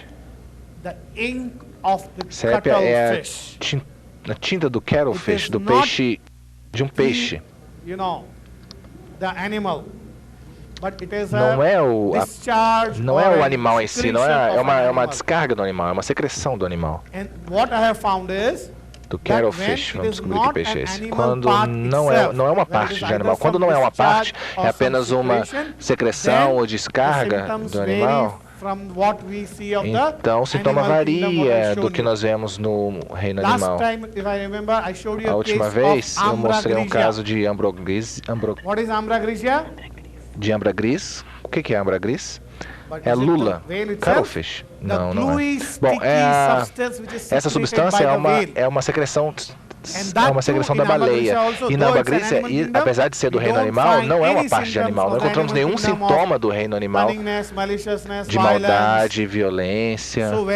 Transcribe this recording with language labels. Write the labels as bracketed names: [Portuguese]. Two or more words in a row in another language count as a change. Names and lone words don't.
[English] The ink of the [Portuguese] sépia é a tinta do cuttlefish, do peixe, de um peixe. [English] You know, the animal. But it is [Portuguese] não é o animal em si, não é uma descarga do animal, é uma secreção do animal. [English] And what I have found is [Portuguese] do cuttlefish, vamos descobrir que peixe é esse. Quando não é uma parte de animal, quando não é uma parte, é apenas uma secreção ou descarga do animal. Então, o sintoma varia do que nós vemos no reino animal. A última vez, eu mostrei um caso de ambra gris. De ambra gris. O que é ambra gris? É lula. Cuttlefish? Não, não é. Bom, essa substância é uma secreção é uma secreção da baleia. E na Ambergris, apesar de ser do reino animal, não é uma parte de animal. Não encontramos nenhum sintoma do reino animal de maldade, violência.